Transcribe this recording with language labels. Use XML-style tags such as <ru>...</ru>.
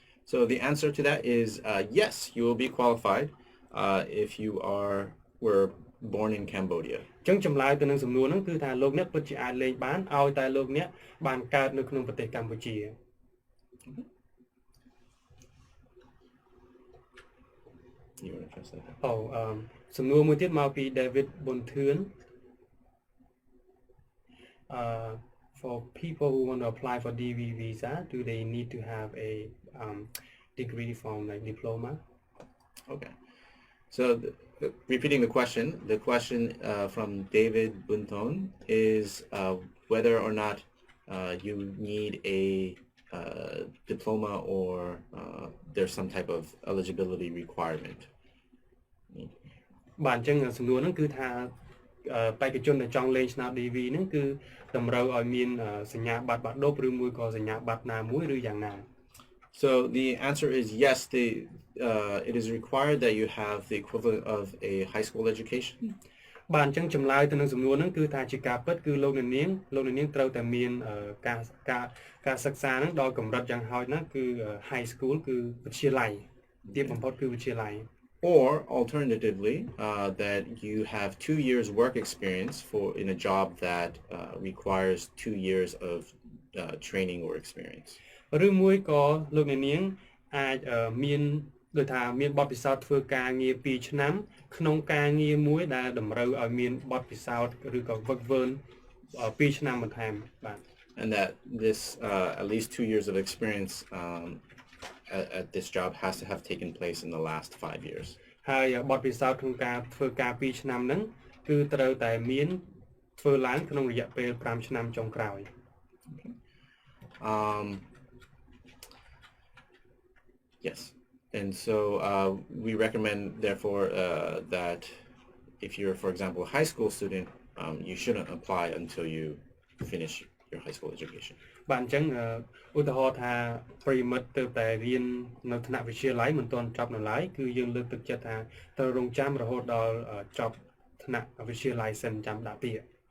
<en>So the answer to that is yes, you will be qualified if you were born in Cambodia.</en> <km>អញ្ចឹងចម្លើយទៅនឹងសំណួរហ្នឹងគឺថាលោកអ្នកពិតជាអាចលេងបានឲ្យតែលោកអ្នកបានកើតនៅក្នុងប្រទេសកម្ពុជា</km> <en>You want to translate that?</en> <km>សំណួរមួយទៀតមកពី</km> <en>David Bonthun for people who want to apply for DV visa do they need to have a degree from like diploma Okay. So repeating the question from David Bunton is whether or not you need a diploma or there's some type of eligibility requirement.</en> <km>បាទអញ្ចឹងសំណួរហ្នឹងគឺថាបេក្ខជនដែលចង់លេងឆ្នោត DV ហ្នឹងគឺតម្រូវឲ្យមានសញ្ញាបត្របាក់ឌុបឬមួយក៏សញ្ញាបត្រណាមួយឬយ៉ាងណា</km> <en>So the answer is yes. It is required that you have the equivalent of a high school education.</en> <km>បាទអញ្ចឹងចម្លើយទៅនឹងសំណួរហ្នឹងគឺថាជាការពិតគឺលោកនាងត្រូវតែមានការសិក្សាហ្នឹងដល់កម្រិតយ៉ាងហោចណាស់គឺ high school គឺវិទ្យាល័យទីបំផុតគឺវិទ្យាល័យ</km> <en>Or alternatively, that you have 2 years work experience in a job that requires 2 years of training or experience.</en> <km>ឬមួយក៏លោកនាងអាចមានដូចថាមានបទពិសោធន៍ធ្វើការងារ2ឆ្នាំក្នុងការងារមួយដែលតម្រូវឲ្យមានបទពិសោធន៍ឬក៏វឹកវើ2ឆ្នាំបន្ថែមបាទ</km> <en>And that this at least 2 years of experience at this job has to have taken place in the last 5 years.</en> <km>ហើយបទពិសោធន៍ក្នុងការធ្វើការ2ឆ្នាំហ្នឹងគឺត្រូវតែមានធ្វើឡើងក្នុងរយៈពេល5ឆ្នាំចុងក្រោយ</km> <en>Yes. And so we recommend, therefore, that if you're, for example, a high school student, you shouldn't apply until you finish your high school education.</en> <km>បាទអញ្ចឹងឧទាហរណ៍ថាប្រិមិត្តទៅតែរៀននៅថ្នាក់វិទ្យាល័យមិនទាន់ចប់នៅឡើយគឺយើងលើកទឹកចិត្តថាត្រូវរងចាំរហូតដល់ចប់ថ្នាក់វិទ្យាល័យសិនចាំដាក់ពាក្យ</km>